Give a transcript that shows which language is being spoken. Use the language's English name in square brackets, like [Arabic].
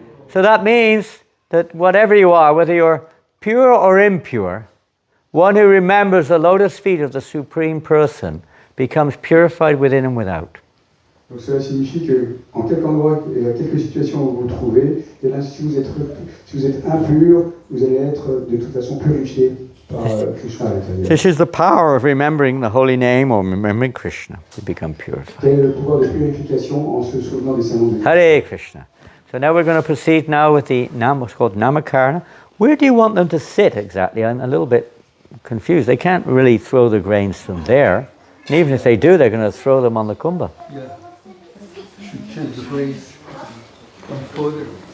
[English] So that means that whatever you are, whether you're pure or impure, one who remembers the lotus feet of the Supreme Person becomes purified within and without. [French] Donc cela signifie que en quelque endroit et à quelque situation où vous vous trouvez, et là, si vous êtes impur, vous allez être de toute façon purifié par Krishna à l'intérieur. [English] This is the power of remembering the holy name or remembering Krishna to become purified. [French] Quel est le pouvoir de purification en se souvenant des saints noms de Dieu? [English] Hare Krishna. So now we're going to proceed now with the what's called Namakarna. Where do you want them to sit exactly? I'm a little bit confused. They can't really throw the grains from there. And even if they do, they're going to throw them on the kumbha. Yeah. Change the place from further.